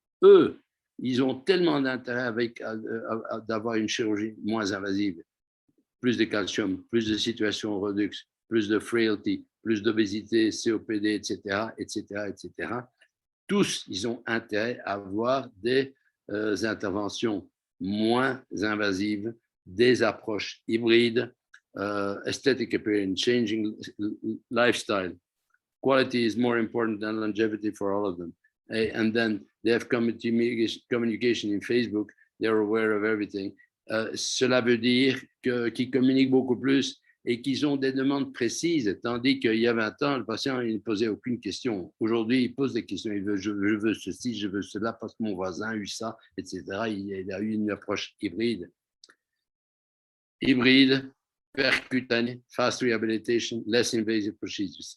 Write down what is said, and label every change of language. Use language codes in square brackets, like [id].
[fr] Eux, ils ont tellement d'intérêt d'avoir une chirurgie moins invasive, plus de calcium, plus de situations redux, plus de frailty, plus d'obésité, COPD, etc., etc., etc. Tous, ils ont intérêt à avoir des interventions moins invasives, des approches hybrides, [en] aesthetic appearance, changing lifestyle. Quality is more important than longevity for all of them. And then they have communication in Facebook. They're aware of everything. [fr] Cela veut dire qu'ils communiquent beaucoup plus et qu'ils ont des demandes précises, tandis qu'il y a 20 ans, le patient il ne posait aucune question. Aujourd'hui, il pose des questions. Il veut, je veux ceci, je veux cela parce que mon voisin a eu ça, etc. Il a eu une approche hybride. Hybride, percutané, [en] fast rehabilitation, less invasive procedures.